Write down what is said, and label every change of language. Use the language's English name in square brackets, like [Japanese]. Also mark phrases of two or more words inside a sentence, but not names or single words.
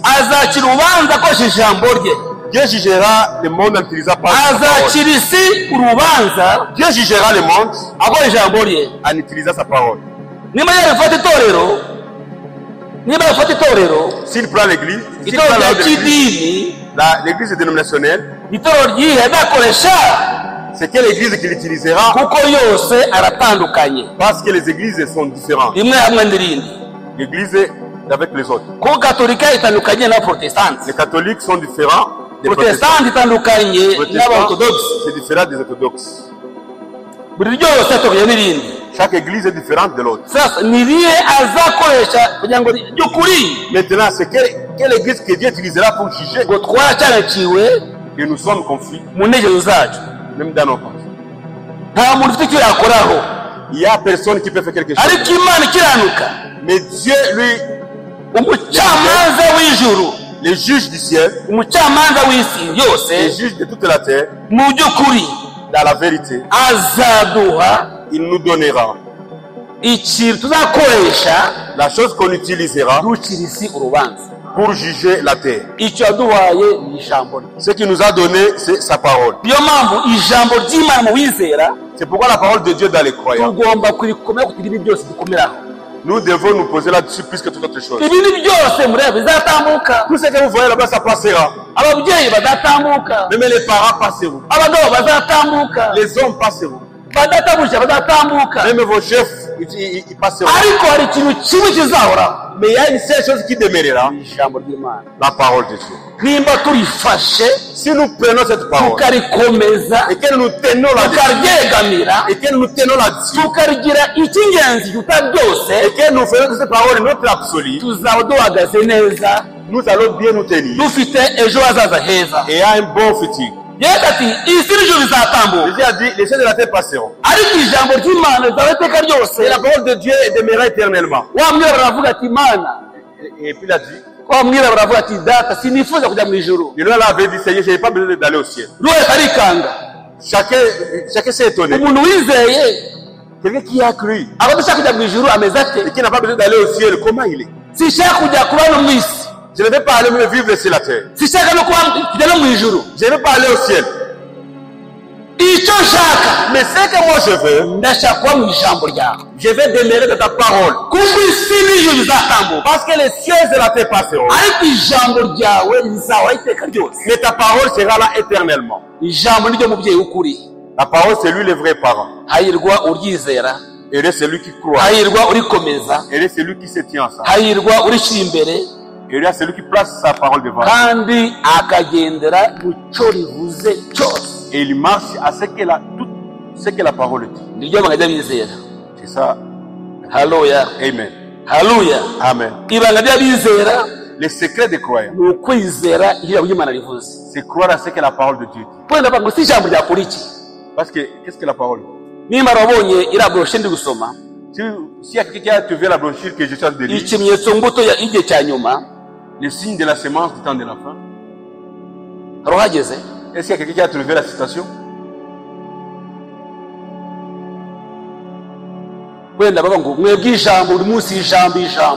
[Kinyarwanda] azacira urubanza akoresheje ijambo rye. [French] Dieu jugera le monde en n'utilisant pas sa parole. [Kinyarwanda] azacira isi urubanza [French] Dieu jugera le monde [Kinyarwanda] akoresheje ijambo rye. [French] en utilisant sa parole. [Kinyarwanda] niba yarafata itorero, [French] S'il prend l'église, s'il [Kinyarwanda] itorero [French] prend [Kinyarwanda] rya [French] la haute église, [Kinyarwanda] kidini, [French] l'église dénominationnelle, [Kinyarwanda] itorero ryihe azakoresha, [French] c'est quelle église qu'il utilisera [Kinyarwanda] kuko yose aratandukanye, [French] parce que les églises sont différentes. [Kinyarwanda] rimwe hamwe n'irindi. [French] L'église est avec les autres. [Kinyarwanda] kuko katolika itandukanye na protestante, [French] Les catholiques sont différents des protestants. [Kinyarwanda] protestante itandukanye [French] Les protestants, [Kinyarwanda] n'abaorthodoxe. [French] c'est différent des orthodoxes. [Kinyarwanda] buri ryose atandukanye n'irindi. [French] Chaque église est différente de l'autre. [Kinyarwanda] sasa ni irihe azakoresha kugira ngo ry'ukuri [French] Maintenant, c'est quelle église que Dieu utilisera pour juger [Kinyarwanda] ngo twaracyaraciwe [French] que nous sommes confus, [Kinyarwanda] mu ntekerezo zacu. [French] même dans nos pensées. [Kinyarwanda] nta muntu ufite icyo yakoraho, [French] Il n'y a personne qui peut faire quelque chose. [Kinyarwanda] ariko imana ikiranuka, [French] Mais Dieu, lui, [Kinyarwanda] umucamanza w'ijuru, [French] le juge du ciel, [Kinyarwanda] umucamanza w'isi [French] le [Kinyarwanda] yose, [French] juge de toute la terre, [Kinyarwanda] mu by'ukuri [French] dans la vérité, [Kinyarwanda] azaduha [French] il nous donnera [Kinyarwanda] ikintu tuzakoresha [French] la chose qu'on utilisera [Kinyarwanda] ducira isi urubanza. [French] pour juger la terre. [Kinyarwanda] icyo yaduhaye ni ijambo rye. [French] Ce qu'il nous a donné, c'est sa parole. [Kinyarwanda] niyo mpamvu ijambo ry'imana mu wizera [French] C'est pourquoi la parole de Dieu dans les croyants, [Kinyarwanda] tugomba kurikomera kugira ibindi byose dukomeraho. [French] nous devons nous poser là-dessus plus que toute autre chose. [Kinyarwanda] ibindi byose mureba bizatambuka, [French] Tout ce que vous voyez là-bas, ça passera. [Kinyarwanda] ababyeyi bazatambuka, [French] Même les parents passeront. [Kinyarwanda] abagabo bazatambuka, [French] Les hommes passeront. [Kinyarwanda] badatabuja bazatambuka, [French] Même vos chefs, ils passeront. [Kinyarwanda] ariko hari ikintu kimwe kizahoraho, [French] Mais il y a une seule chose qui demeurera, [Kinyarwanda] ijambo ry'imana. [French] la parole de Dieu. [Kinyarwanda] nimba turifashe [French] Si nous prenons cette parole [Kinyarwanda] tukarikomeza [French] et que nous tenons là-dessus, [Kinyarwanda] tukaryegamira [French] et que nous tenons là-dessus, [Kinyarwanda] tukarigira icy'ingenzi kuruta byose, [French] et que nous faisons de cette parole notre absolu, [Kinyarwanda] tuzaba duhagaze neza, [French] nous allons bien nous tenir [Kinyarwanda] dufite ejo hazaza heza. [French] et à un bon futur. [Kinyarwanda] yesu ati isi n'ijuru bizatambuka, [French] Jésus a dit, les choses de la terre passeront. [Kinyarwanda] ariko ijambo ry'imana rizaba iteka ryose. [French] Et la parole de Dieu demeurera éternellement. [Kinyarwanda] wa mwirabura aravuga ati mana, [French] Et puis il a dit, [Kinyarwanda] wa mwirabura aravuga ati data sinifuza kujya mu ijuru. [French] il avait dit, Seigneur, je n'ai pas besoin d'aller au ciel. [Kinyarwanda] buri wese arikanga. [French] Chacun s'est étonné. [Kinyarwanda] umuntu wizeye [French] Quelqu'un qui a cru [Kinyarwanda] aba adashaka kujya mu ijuru ameze ate? [French] et qui n'a pas besoin d'aller au ciel, comment il est? [Kinyarwanda] sinshaka kujya kuba no mu isi, [French] Je ne vais pas aller me vivre sur la terre. [Kinyarwanda] sinshaka no kujya no mu ijuru. [French] Je ne vais pas aller au ciel. [Kinyarwanda] icyo nshaka, [French] Mais ce que moi je veux, [Kinyarwanda] ndashaka kuba mu ijambo ryawe, [French] je vais demeurer dans ta parole. [Kinyarwanda] kuko isi n'ijuru bizatambuka, [French] Parce que les cieux et la terre passeront. [Kinyarwanda] ariko ijambo ryawe rizahoraho iteka ryose. [French] Mais ta parole sera là éternellement. [Kinyarwanda] ijambo niryo mubyeyi w'ukuri. [French] La parole, c'est lui le vrai parent. [Kinyarwanda] hahirwa uryizera, [French] Et c'est lui qui croit. [Kinyarwanda] hahirwa urikomeza, [French] Et c'est lui qui se tient à ça. [Kinyarwanda] hahirwa urishyira imbere, [French] Et c'est lui qui place sa parole devant. [Kinyarwanda] kandi akagendera mu cyo rivuze cyose. [French] Et il marche à ce que la parole dit. [Kinyarwanda] niryo banga ry'abizera. [French] C'est ça. [Kinyarwanda] haleluya, [French] Amen. [Kinyarwanda] haleluya. [French] Amen. [Kinyarwanda] ibanga ry'abizera [French] Le secret des croyants, [Kinyarwanda] ni ukwizera ijambo ry'imana rivuze. [French] c'est croire à ce que la parole de Dieu dit. [Kinyarwanda] wenda bavuga ngo si ijambo ryakora iki? [French] Parce que, qu'est-ce que la parole dit? [Kinyarwanda] nimba wabonye iriya boroshe ndi gusoma, [French] S'il y a quelqu'un qui a trouvé la brochure que je suis en train de lire, [Kinyarwanda] ikimenyetso mbuto y'igihe cya nyuma, [French] le signe de la sémence du temps de la fin, [Kinyarwanda] hari uhageze? [French] est-ce qu'il y a quelqu'un qui a trouvé la citation? [Kinyarwanda] wenda bavuga ngo mwebwe ijambo buri munsi ijambo ijambo.